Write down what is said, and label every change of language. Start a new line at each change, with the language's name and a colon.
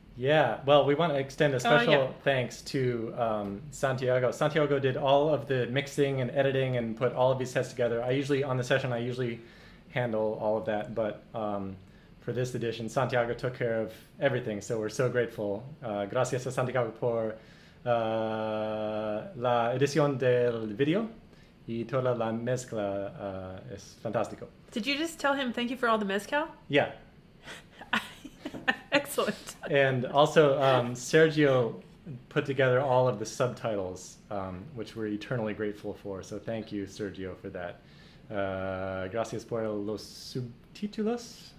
English: Yeah, well, we want to extend a special thanks to Santiago. Santiago did all of the mixing and editing and put all of these sets together. I usually handle all of that, but for this edition, Santiago took care of everything, so we're so grateful.
Spanish: Gracias a Santiago por la edición del video y toda la mezcla es fantástico.
English: Did you just tell him thank you for all the mezcal? Yeah. Excellent. And also, Sergio put together all of the subtitles, which we're eternally grateful for. So thank you, Sergio, for that.
Spanish: Gracias por los subtítulos.